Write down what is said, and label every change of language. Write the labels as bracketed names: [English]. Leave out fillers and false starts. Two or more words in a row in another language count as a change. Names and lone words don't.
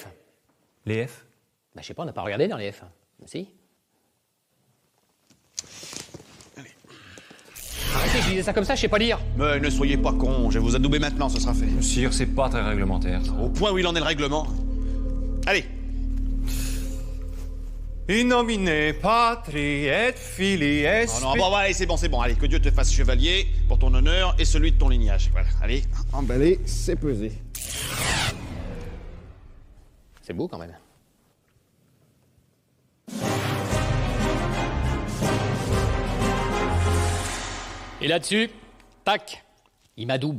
[French] Les F? Bah je sais pas, on n'a pas regardé dans les F. Si? Arrêtez, je disais ça comme ça, je sais pas lire. Mais ne soyez pas con, je vais vous adouber maintenant, ce sera fait. Sire, c'est pas très réglementaire. Ça. Au point où il en est le règlement. Allez. [Latin] In nomine Patri et Filii et [French] Non, bon, allez, c'est bon, allez, que Dieu te fasse chevalier pour ton honneur et celui de ton lignage. Voilà, allez. Emballé, c'est pesé. C'est beau quand même. Et là-dessus, tac, il m'adoube.